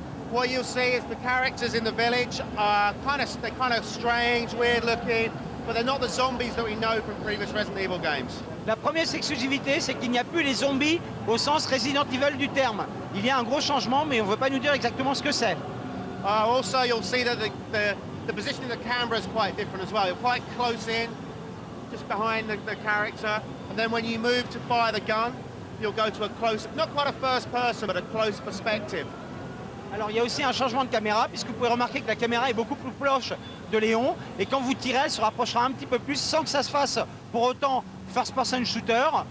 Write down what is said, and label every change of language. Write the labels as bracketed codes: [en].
[en] What you'll see is the characters in the village are kind of strange, weird looking. But they're not the zombies that we know from previous Resident Evil games. [fr] La première exclusivité, c'est qu'il n'y a plus les zombies au sens Resident Evil du terme. Il y a un gros changement, mais on ne veut pas nous dire exactement ce que c'est. [en] Also, you'll see that the position of the camera is quite different as well. You're quite close in, just behind the character. And then when you move to fire the gun, you'll go to a close, not quite a first person, but a close perspective. [fr] Alors il y a aussi un changement de caméra, puisque vous pouvez remarquer que la caméra est beaucoup plus proche de Léon, et quand vous tirez, elle se rapprochera un petit peu plus sans que ça se fasse pour autant first person shooter.